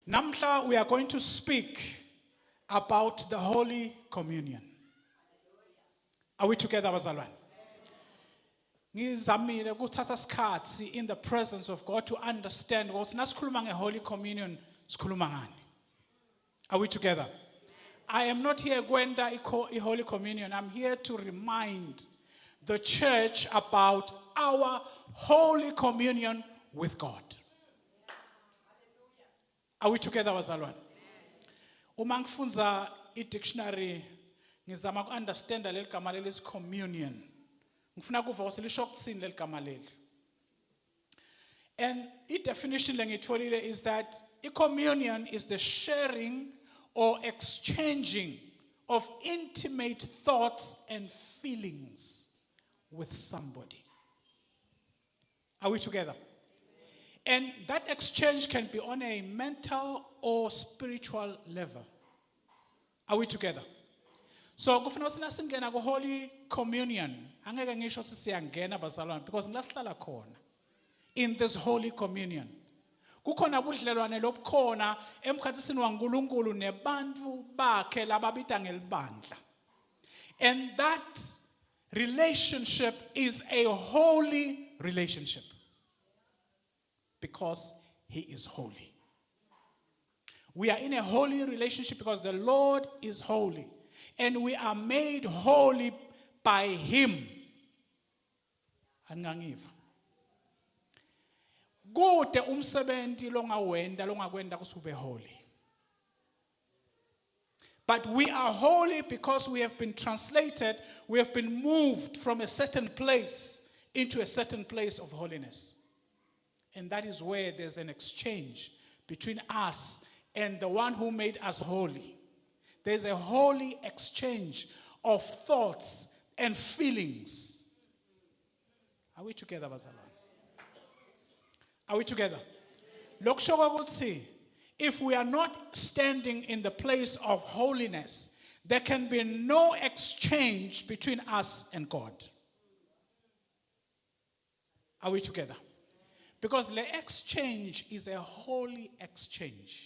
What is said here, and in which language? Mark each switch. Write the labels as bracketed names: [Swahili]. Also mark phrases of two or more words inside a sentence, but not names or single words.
[Swati] Namhla, [English] we are going to speak about the Holy Communion. Are we together, [Swati] bazalwane? Ngizamile ukuthatha isikhathi [English] in the presence of God to understand [Swati] ukuthi nasikhuluma ngeHoly Communion sikhuluma ngani. [English] Are we together? I am not here kwenda iHoly Communion. I'm here to remind the church about our Holy Communion with God. Are we together, [Swati] bazalwane? Uma ngifunza i-dictionary ngizama ku-understand leli gama leli communion. Ngifuna kuva ukuthi lisho ukuthini leli gama leli. [English] And i-definition lengitfolile is that i-communion is the sharing or exchanging of intimate thoughts and feelings with somebody. Are we together? And that exchange can be on a mental or spiritual level. Are we together? So, [Swati] kufuna ukuthi nasingena ku Holy Communion, angeke ngisho ukuthi siyangena bazalwane because ngilasihlala khona [English] in this Holy Communion. [Swati] Kukhona ubudlelwane lobukhona emkhathisini waNkulunkulu nebantu bakhe lababita ngelibandla. [English] And that relationship is a holy relationship. Because he is holy. We are in a holy relationship because the Lord is holy. And we are made holy by him. [Swati] Angangiva. Kude umsebenzi longakwenda kusube holy. [English] But we are holy because we have been translated, we have been moved from a certain place into a certain place of holiness. And that is where there's an exchange between us and the one who made us holy. There's a holy exchange of thoughts and feelings. Are we together, bazalwane? Are we together? [Swati] Lokusho ukuthi, [English] if we are not standing in the place of holiness, there can be no exchange between us and God. Are we together? Because the exchange is a holy exchange.